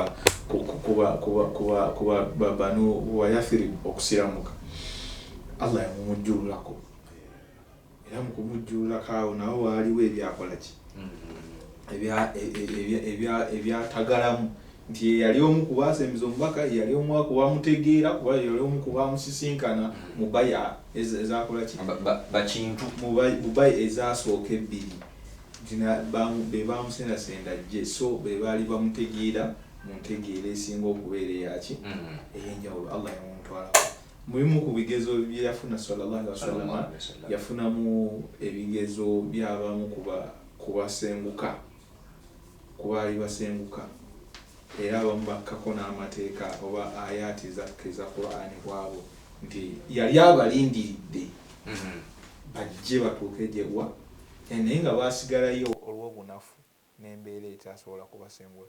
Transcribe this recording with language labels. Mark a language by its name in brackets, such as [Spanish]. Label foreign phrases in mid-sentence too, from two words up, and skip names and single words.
[Ganda] kuba banu wa Yathrib okusiramuka Allah yamumujjululako era mu kumujjululako awo nawo waaliwo ebyakola ki ebyatagalamu nti yali omu ku baasembiza omubaka yali omu ku bamutegeera kuba yali omu ku bamusisinkana mu baya ezakola ki bakintu mu baya ezasooka ebbiri be bamusendasenda jje so be baali bamutegeera mu ntegeera esinga okubeera eyaki ey'enjawulo Allah yamumutwalako. Mulimu ku bigezo bye yafuna [Arabic] صلى الله عليه وسلم [Ganda] yafunamu ebigezo by'abamu kubasenguka kubaali basenguka era abamu bakkako n'amateeka oba ayati za Qur'ani bwabo nti yali abalindiridde bajje batuuke gyebwa naye nga baasigalayo olw'obunafu n'embeera etasobola kubasengula.